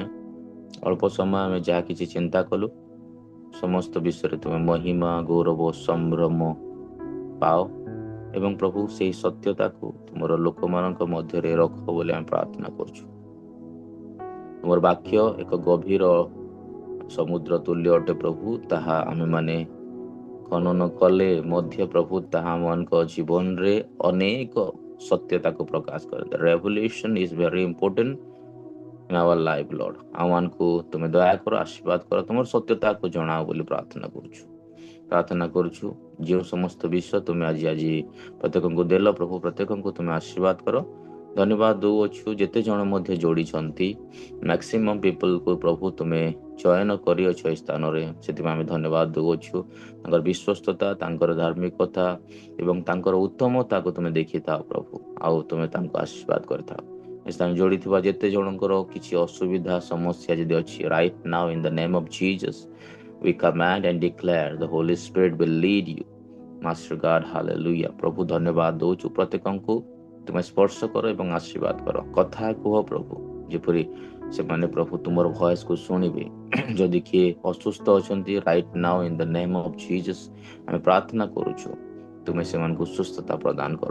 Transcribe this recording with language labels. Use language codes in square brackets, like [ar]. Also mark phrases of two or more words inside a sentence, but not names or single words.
[or] ଅଳ୍ପ ସମୟ ଆମେ ଯାହା କିଛି ଚିନ୍ତା କଲୁ, ସମସ୍ତ ବିଷୟରେ ତୁମେ ମହିମା, ଗୌରବ, ସମ୍ଭ୍ରମ ପାଅ, ଏବଂ ପ୍ରଭୁ ସେହି ସତ୍ୟତାକୁ ତୁମର ଲୋକମାନଙ୍କ ମଧ୍ୟରେ ରଖ ବୋଲି ଆମେ ପ୍ରାର୍ଥନା କରୁଛୁ। ତୁମର ବାକ୍ୟ ଏକ ଗଭୀର ସମୁଦ୍ର ତୁଲ୍ୟ ଅଟେ ପ୍ରଭୁ, ତାହା ଆମେମାନେ ଖନନ କଲେ ମଧ୍ୟ ପ୍ରଭୁ ତାହା ଆମମାନଙ୍କ ଜୀବନରେ ଅନେକ ସତ୍ୟତାକୁ ପ୍ରକାଶ କରେ। [en] The revelation is very important in our life, Lord. [or] ଆମମାନଙ୍କୁ ତୁମେ ଦୟା କର, ଆଶୀର୍ବାଦ କର, ତୁମର ସତ୍ୟତାକୁ ଜଣାଅ ବୋଲି ପ୍ରାର୍ଥନା କରୁଛୁ। ଯେଉଁ ସମସ୍ତ ବିଷୟ ତୁମେ ଆଜି ପ୍ରତ୍ୟେକଙ୍କୁ ଦେଲ ପ୍ରଭୁ, ପ୍ରତ୍ୟେକଙ୍କୁ ତୁମେ ଆଶୀର୍ବାଦ କର। ଧନ୍ୟବାଦ ଦେଉଅଛୁ ଯେତେ ଜଣ ମଧ୍ୟ ଯୋଡ଼ିଛନ୍ତି, ମ୍ୟାକ୍ସିମମ୍ ପିପଲକୁ ପ୍ରଭୁ ତୁମେ ଚୟନ କରିଅଛ ଏ ସ୍ଥାନରେ, ସେଥିପାଇଁ ଆମେ ଧନ୍ୟବାଦ ଦେଉଅଛୁ। ତାଙ୍କର ବିଶ୍ୱସ୍ତତା, ତାଙ୍କର ଧାର୍ମିକତା ଏବଂ ତାଙ୍କର ଉତ୍ତମତାକୁ ତୁମେ ଦେଖିଥାଅ ପ୍ରଭୁ, ଆଉ ତୁମେ ତାଙ୍କୁ ଆଶୀର୍ବାଦ କରିଥାଅ। ଏ ସ୍ଥାନ ଯୋଡ଼ିଥିବା ଯେତେ ଜଣଙ୍କର କିଛି ଅସୁବିଧା ସମସ୍ୟା ଯଦି ଅଛି, [en] right now in the name of Jesus we command and declare the Holy Spirit will lead you, Master God. Hallelujah. [or] ପ୍ରଭୁ ଧନ୍ୟବାଦ ଦେଉଛୁ, ପ୍ରତ୍ୟେକଙ୍କୁ ତୁମେ ସ୍ପର୍ଶ କର ଏବଂ ଆଶୀର୍ବାଦ କର। କଥା କୁହ ପ୍ରଭୁ, ଯେପରି ସେମାନେ ପ୍ରଭୁ ତୁମର ଭଏସକୁ ଶୁଣିବେ। ଯଦି କିଏ ଅସୁସ୍ଥ ଅଛନ୍ତି, [en] right now in the name of Jesus [or] ଆମେ ପ୍ରାର୍ଥନା କରୁଛୁ, ତୁମେ ସେମାନଙ୍କୁ ସୁସ୍ଥତା ପ୍ରଦାନ କର।